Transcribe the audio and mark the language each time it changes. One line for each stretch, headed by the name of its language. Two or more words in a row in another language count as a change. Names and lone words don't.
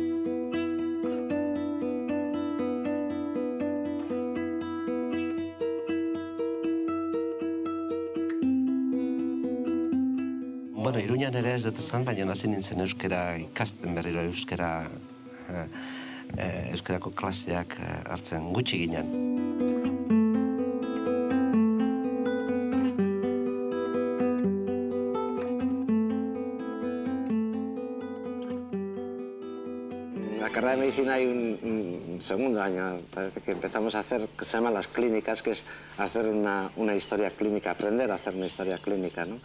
Basque: Bueno, Iruñan ere ez dut esan, baina hasi nintzen euskara ikasten berriro euskarako klaseak hartzen gutxi ginen.
Spanish: En la carrera de medicina hay un segundo año, parece que empezamos a hacer, que se llama las clínicas, que es hacer una historia clínica, aprender a hacer una historia clínica, ¿no?